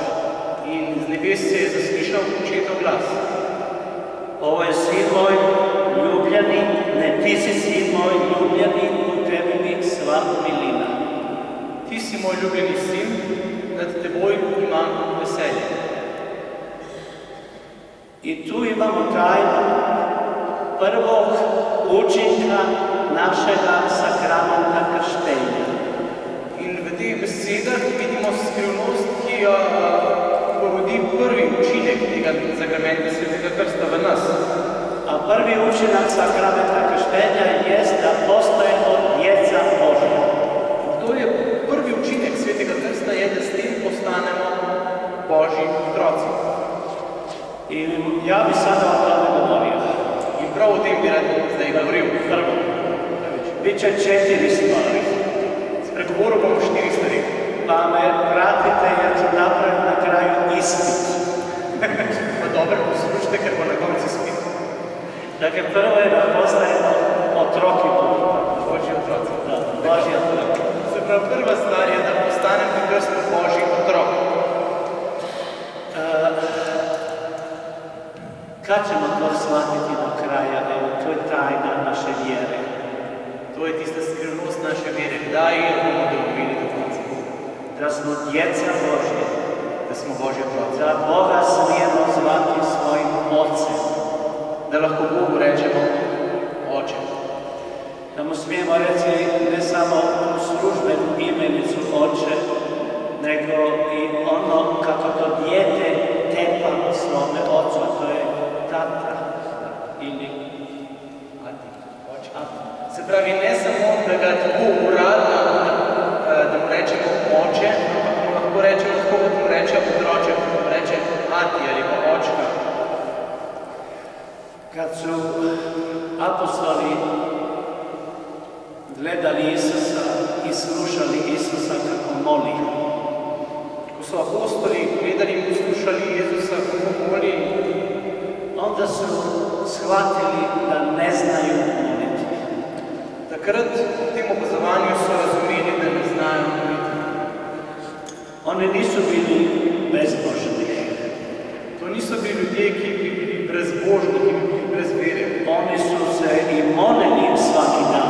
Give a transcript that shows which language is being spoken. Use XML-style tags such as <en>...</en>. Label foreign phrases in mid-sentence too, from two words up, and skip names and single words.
<sl>In z nebes se je zaslišal Očetov glas.</sl> <hr>Ovo je sin moj ljubljeni, ne ti si sin moj ljubljeni, u tebi mi sva milina.</hr> <sl>Ti si moj ljubljeni sin, nad teboj imam veselje.</sl> <hr>I tu imamo tajnu prvog učinka našega sakramenta krštenja.</hr> <sl>In v teh besedah vidimo skrivnost, ki jo porodi prvi učinek tega sakramenta svetega krsta v nas.</sl> <hr>A prvi učinak sakramenta krštenja je da postajemo djeca Božja.</hr> <sl>To je prvi učinek svetega krsta, je, da s tem postanemo Božji otroci.</sl> <hr>I ja bi sada o tome govorio.</hr> <sl>In prav o tem bi rad zdaj govoril.</sl> <hr>Prvo, biće 4 stvari.</hr> <sl>Spregovoril bom 4 stvari.</sl> <hr>Pa me pratite, jer ću napraviti na kraju ispit.</hr> <sl>Pa dobro, poslušajte, ker bo na koncu ispit.</sl> <hr>Dakle, prvo je da postajemo</hr> <sl>otroki Božji. Božji otroci. Da, Božji otroci. Se pravi, prva stvar je, da postanem pri krstu Božji otrok.</sl> <hr>Kad ćemo to shvatiti do kraja? Evo, to je tajna naše vjere.</hr> <sl>To je tista skrivnost naše vere. Kdaj je bomo dobili do konca?</sl> <hr>Da smo djeca Božje.</hr> <sl>Da smo Božji otroci.</sl> <hr>Da Boga smijemo zvati svojim Ocem.</hr> <sl>Da lahko Bogu rečemo Oče.</sl> <hr>Da mu smijemo reći ne samo službenu imenicu oče, nego i ono kako to dijete tepa svome ocu, to je tata ili očka.</hr> <sl>Se pravi, ne samo da ga tako uradno, da mu rečemo oče, ampak mu lahko rečemo tako, kot mu reče otroče, kot mu reče ati ali pa očka.</sl> <hr>Kad su apostoli gledali Isusa i slušali Isusa kako moli,</hr> <sl>ko so apostoli gledali in poslušali Jezusa kako moli,</sl> <hr>onda su shvatili da ne znaju moliti.</hr> <sl>Takrat v tem opazovanju so razumeli, da ne znajo moliti.</sl> <hr>Oni nisu bili bezbožni.</hr> <sl>To niso bili ljudje, ki bi bili brezbožni, ki bi bili brez vere.</sl> <hr>Oni su se i molili svaki dan.</hr>